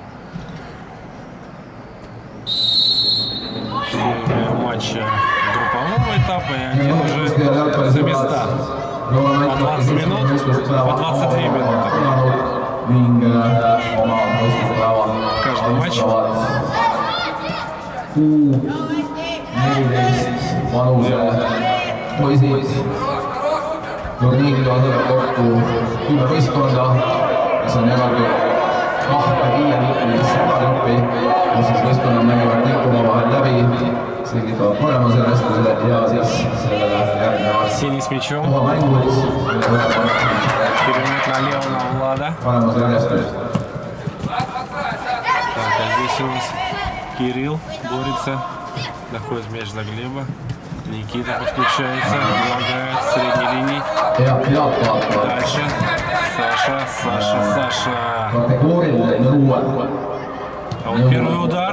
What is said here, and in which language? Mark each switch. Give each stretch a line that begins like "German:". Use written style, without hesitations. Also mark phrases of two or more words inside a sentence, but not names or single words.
Russian: 4 матча группового этапа и один уже за места. По 20 минут, по 22 минуты. Каждый матч.
Estonian: Turniiril osaleb kokku 10 võistkonda, mis on jagatud 2-5-liikmelisse gruppi, kus siis võistkonnad mängivad kõik omavahel läbi, selgitavad paremuse arvestusele ja siis sellele järgnevad oma mängud, paremuse arvestus.
Russian: Так, а здесь у нас Кирилл борется, находит мяч за Глеба. Никита подключается, помогает в средней линии. Дальше Саша. А вот первый удар.